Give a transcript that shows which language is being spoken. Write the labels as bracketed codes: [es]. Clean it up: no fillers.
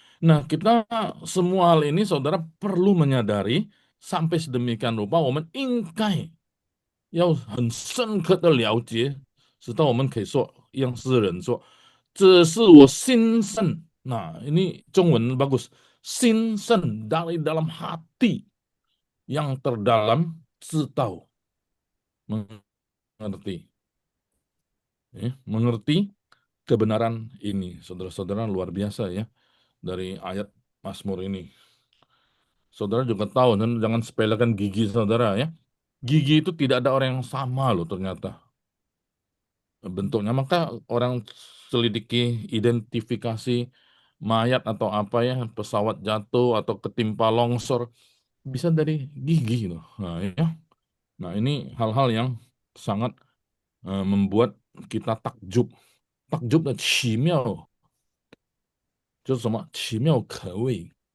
[id] Nah, kita semua hal ini saudara perlu menyadari sampai sedemikian rupa, [zh] 我们应该要很深刻的了解，直到我们可以说，让世人说，这是我心生。 [id] Nah, ini 中文 bagus. 心生 dari dalam hati yang terdalam, 知道 mengerti. Mengerti kebenaran ini. Saudara-saudara luar biasa ya dari ayat Mazmur ini. Saudara juga tahu, dan jangan sepelekan gigi saudara ya. Gigi itu tidak ada orang yang sama loh ternyata bentuknya. Maka orang selidiki identifikasi mayat atau apa ya, pesawat jatuh atau ketimpa longsor, bisa dari gigi loh. Nah, ya. Nah, ini hal-hal yang sangat membuat kita takjub. Takjub dan [zh] 奇妙，就是什么奇妙可畏.